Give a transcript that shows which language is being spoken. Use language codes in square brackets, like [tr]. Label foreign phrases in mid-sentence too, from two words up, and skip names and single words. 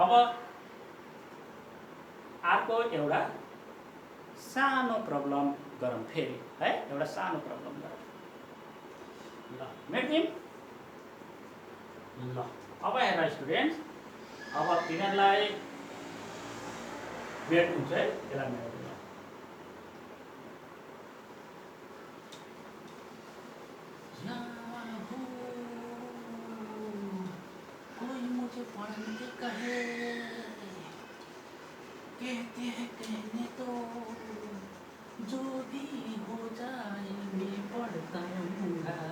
[ne] अब अर्को एउटा सानो प्रब्लम गरौँ फेरि है, एउटा सानो प्रब्लम गरौँ। ल मेट्दिम। ल अब हेर स्टुडेन्ट्स, अब तिनीहरूलाई मेट हुन्छ है, यसलाई मेट हुन्छ। [hi] कोई मुझे पढ़ने कहे, कहते हैं कहने तो जो भी हो जाए मैं पढ़ता रहूँगा।